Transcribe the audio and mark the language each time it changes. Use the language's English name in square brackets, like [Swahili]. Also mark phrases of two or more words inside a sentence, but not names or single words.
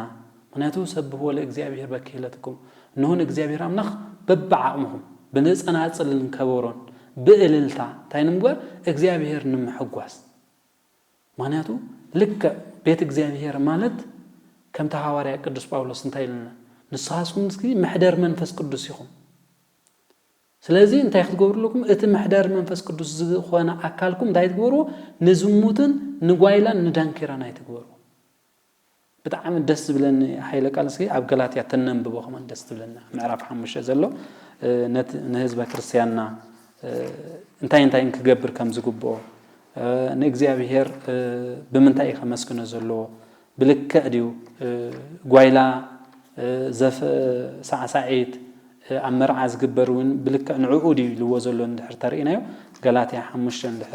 [Tigrinya] ምክንያቱ ሰብሖ ለእግዚአብሔር በክህለትኩም ነሆን እግዚአብሔር አምላኽ በብዓቅምኩም ብንጸናጽልን ከበሮን ብእልልታ ታይንምበር እግዚአብሔር ንምሕጓስ ምክንያቱ ልክ ቤት እግዚአብሔር ማለት ከም ተሐዋርያ ቅዱስ ጳውሎስ እንታይልና ንስኻስኩም እስኪ ምሕደር መንፈስ ቅዱስ ይኹም ስለዚህ እንታይ ክትገብሩልኩም እቲ ምሕደር መንፈስ ቅዱስ ዝኾነ አካልኩም እንታይ ትገብሩ ንዝሙትን ንጓይላን ንዳንኪራን ኣይትገብሩ በጣም ደስ ብለን ኃይለ ቃል እስኪ ኣብ ገላትያ ተነንብቦ ከመን ደስ ብለና ምዕራፍ 5 ዘሎ ንህዝበ ክርስቲያንና እንታይ ክገብር ከም ዝግብኦ ንእግዚአብሔር ብምንታይ ከመስክኖ ዘሎ ብልክዕ ድዩ ጓይላ ዘፍ ሳዓሳዒት ኣብ መርዓ ዝግበሩን ብልክዕ ንዕኡ ድዩ ልዎ ዘሎ እንድሕር ተርእናዮ ገላትያ 5 እንድሕር